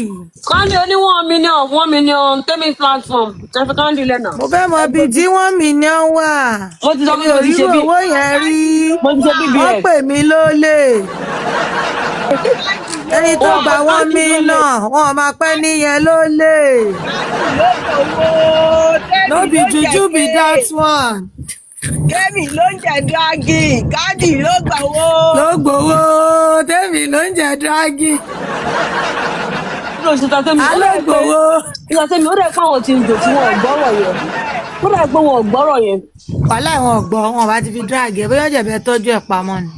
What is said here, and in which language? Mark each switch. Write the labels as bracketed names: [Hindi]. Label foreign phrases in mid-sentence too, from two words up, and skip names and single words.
[Yoruba] Candy oníwọ̀n million Temmie platform ẹ fi Candy lẹ́nà. Mo fẹ́ mọ ibi tí $1 million wà. mo ti sọ pé Mi ò rí owó yẹn rí. mo ti ṣe BBN. Wọ́n pè mí lólè. Ẹni tó gba $1 million, wọn máa pẹ́ níyẹn lólè. [Nigerian Pidgin] No be juju be that one. [Yoruba] Temmie ló ń jẹ dragi, Candy ló gbà wó. Ló gbowó, Temmie ló ń jẹ dragi. Sista Temmie ó Aló dẹ̀ pé gbowó. Sista Temmie ó dẹ̀ pé àwọn tí ń jò tí wọn ò gbọ́rọ̀ yẹn ó dẹ̀ pé wọn ò gbọ́rọ̀ yẹn. Wàhálà ìwọ̀n ọ̀gbọ́n wọn bá ti fi dragi ẹ̀ bóyá jẹ̀bẹ̀ tọ́jú ẹ̀ pamọ́ ni.